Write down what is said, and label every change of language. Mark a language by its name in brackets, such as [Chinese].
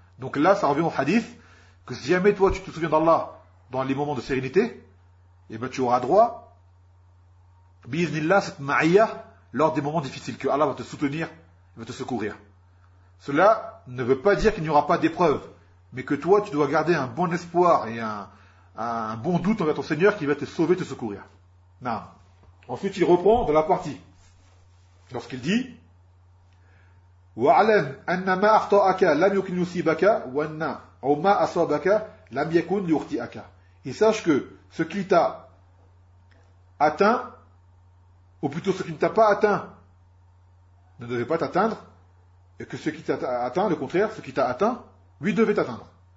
[French] Donc là, ça revient au hadith que si jamais toi, tu te souviens d'Allah dans les moments de sérénité, eh bien, tu auras droit, biiznillah, cette ma'iyah, lors des moments difficiles, que Allah va te soutenir, va te secourir. Cela ne veut pas dire qu'il n'y aura pas d'épreuve, mais que toi, tu dois garder un bon espoir et un bon doute envers ton Seigneur qui va te sauver, te secourir. Non. Ensuite, il reprend dans la partie. Lorsqu'il dit [Arabic] وَعَلَمْ أَنَّ مَا أَخْطَأَكَ لَمْ يُكِنْ يُسِيبَكَ وَأَنَّ مَا أَصَابَكَ لَمْ يَكُنْ يُخْطِئَكَ. [French] Et sache que ce qui t'a atteint, ou plutôt ce qui ne t'a pas atteint, ne devait pas t'atteindre. Et que ce qui t'a atteint, le contraire, ce qui t'a atteint, lui devait t'atteindre.